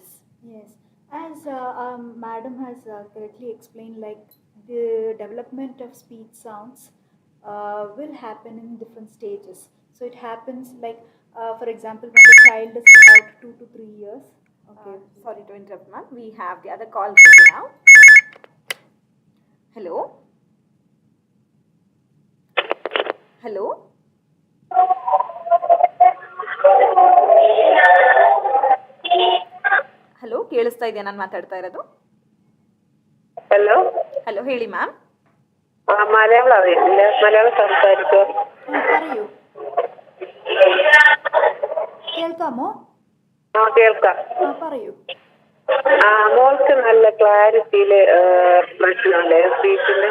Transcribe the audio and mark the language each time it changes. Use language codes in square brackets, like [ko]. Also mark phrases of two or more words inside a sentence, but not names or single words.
[en] Yes, as madam has correctly explained, like the development of speech sounds will happen in different stages. So it happens like, for example, when the child is about 2 to 3 years. Okay, sorry to interrupt ma'am. We have the other call ready now. Hello? Hello? [kn] ಹಲೋ, ಕೇಳಿಸ್ತಾ ಇದೆಯಾ ನಾನು ಮಾತಾಡ್ತಾ ಇರೋದು? ഹലോ ಹೇಳಿ ಮ್ಯಾಮ್. [ml] മലയാളം അറിയില്ല, മലയാളം സംസാരിക്കോ? പറയൂ, കേൾക്കാമോ? കേൾക്കാം. പറയൂ. മോൾക്ക് നല്ല ക്ലാരിറ്റിയില് പ്രശ്നമല്ലേ സ്പീച്ചില്?